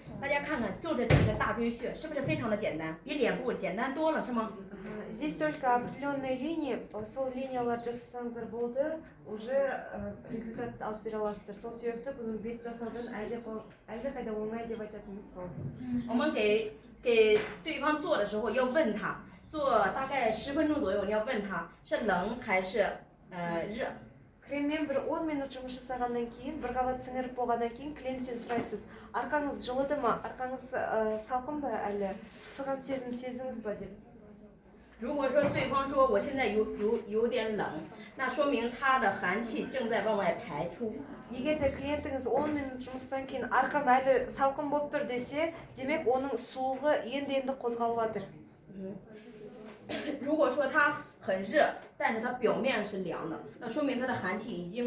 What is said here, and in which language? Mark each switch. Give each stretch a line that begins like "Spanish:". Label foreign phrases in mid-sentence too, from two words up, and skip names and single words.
Chinese: 大家看看，就这几个大椎穴，是不是非常的简单？比脸部简单多了，是吗？
Russian: Здесь только определенные линии,
Kazakh: сол линиялар жасасаңыздар болды, уже результат алып бере аласыздар. Сол себепті бүгін бет жасаудан әлдеқайда оңай деп айтатынымыз сол.
Chinese: 我们给对方做的时候要问他，做大概10分钟左右，你要问他是冷还是热。
Kazakh: Креммен бір 10 минут жұмыс жасағаннан кейін, бір қабат сіңіріп болғаннан кейін клиенттен сұрайсыз, арқаңыз жылыды ма, арқаңыз салқын ба әлі, пысыған сезім сездіңіз ба деп.
Chinese: 如果说对方说我现在有点冷，那说明他的寒气正在往外排出。
Kazakh: Егер де клиентіңіз 10 минут жұмыстан кейін арқам әлі салқын болып тұр десе, демек оның суығы енді қозғалып жатыр.
Chinese: 如果说他很热，但是他表面是凉的，那说明他的寒气已经